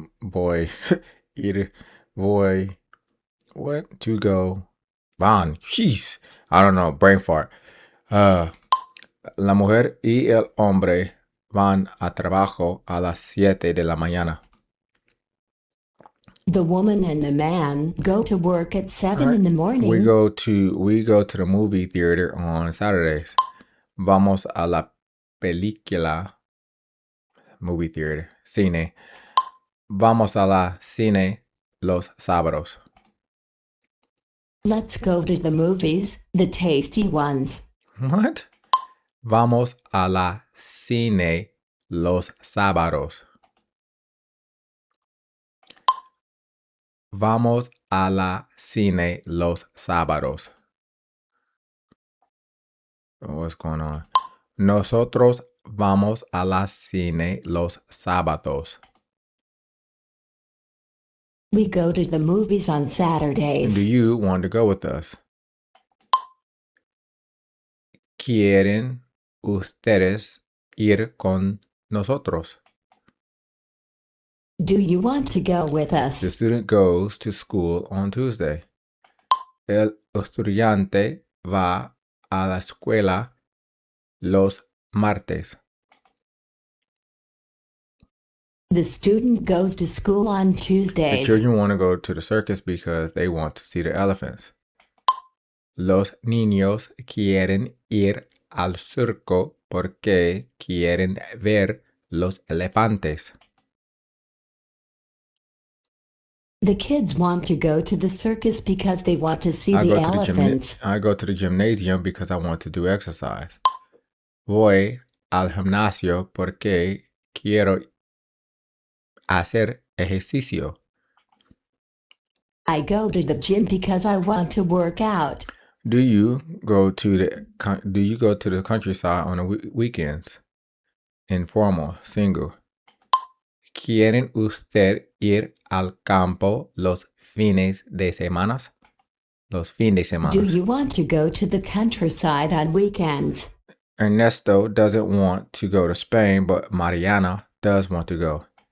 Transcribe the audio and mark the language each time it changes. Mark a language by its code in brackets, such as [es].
[en] Boy, either boy, what to go? Van, jeez, I don't know, brain fart. [es] La mujer y el hombre van a trabajo a las 7 de la mañana. [en] The woman and the man go to work at 7 in the morning. We go to the movie theater on Saturdays. [es] Vamos a la película. [en] Movie theater. [es] Cine. Vamos a la cine los sábados. [en] Let's go to the movies, the tasty ones. What? [es] Vamos a la cine los sábados. Vamos a la cine los sábados. [en] What's going on? [es] Nosotros vamos a la cine los sábados. [en] We go to the movies on Saturdays. Do you want to go with us? [es] ¿Quieren ustedes ir con nosotros? [en] Do you want to go with us? The student goes to school on Tuesday. [es] El estudiante va a la escuela los martes. [en] The student goes to school on Tuesdays. The children want to go to the circus because they want to see the elephants. [es] Los niños quieren ir al circo porque quieren ver los elefantes. [en] The kids want to go to the circus because they want to see the elephants. I go to the gymnasium because I want to do exercise. [es] Voy al gimnasio porque quiero hacer ejercicio. [en] I go to the gym because I want to work out. Do you go to the countryside on the weekends? Informal, single. [es] ¿Quieren usted ir al campo los fines de semana? Los fines de semana. [en] Do you want to go to the countryside on weekends? Ernesto doesn't want to go to Spain, but Mariana does want to go.